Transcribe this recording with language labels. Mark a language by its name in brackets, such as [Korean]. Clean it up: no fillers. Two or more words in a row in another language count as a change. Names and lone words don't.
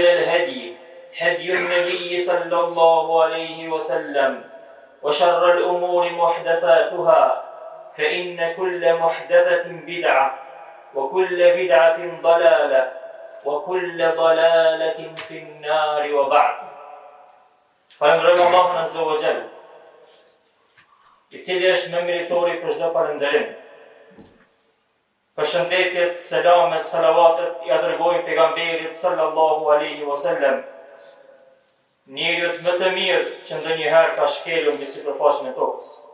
[Arabic] الهدي هدي النبي صلى الله عليه وسلم وشر الأمور محدثاتها فإن كل محدثة بدعة وكل بدعة ضلالة وكل ضلالة في النار وبعد فالندرojmë [Albanian] Allahun Azza wa Jall, I cili është më meritori për çdo falënderim. Përshëndetjet, selamet, salavatet I dërgojmë pejgamberit [Arabic] صلى الله عليه وسلم, [Albanian] njeriut më të mirë që ndonjëherë ka shkelur mbi sipërfaqen e tokës.